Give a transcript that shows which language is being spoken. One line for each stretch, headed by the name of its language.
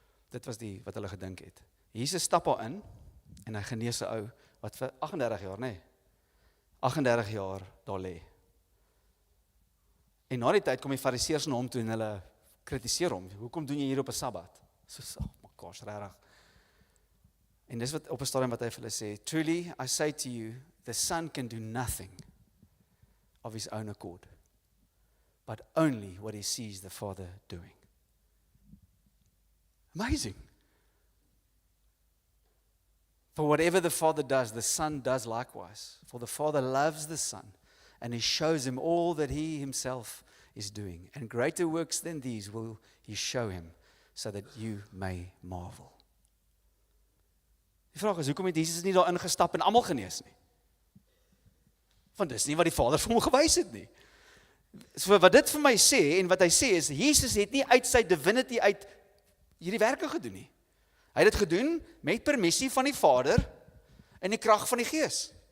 Afrikaans: Dit was wat hulle gedink het. Jesus stap daar in, en hy genees 'n ou, wat vir 38 jaar, nee, 38 jaar daar lê. En na die tyd kom die fariseërs na hom toe en hulle kritiseer hom. Hoekom doen jy hier op 'n Sabbat? So, gosh, regtig. En dis wat op 'n stadium wat hy vir hulle sê,
English: truly I say to you, the Son can do nothing of his own accord, but only what he sees the Father doing. Amazing. For whatever the Father does, the Son does likewise. For the Father loves the Son, and he shows him all that he himself is doing. And greater works than these will he show him, so that you may marvel.
Afrikaans: Die vraag is, hoekom het Jesus nie daar ingestap en almal genees nie? Want dis nie wat die Vader vir hom gewys het nie. So wat dit vir my sê, en wat hy sê is, Jesus het nie uit sy divinity uit hierdie werke gedoen nie. Hy het dit gedoen met permissie van die Vader en die krag van die Gees.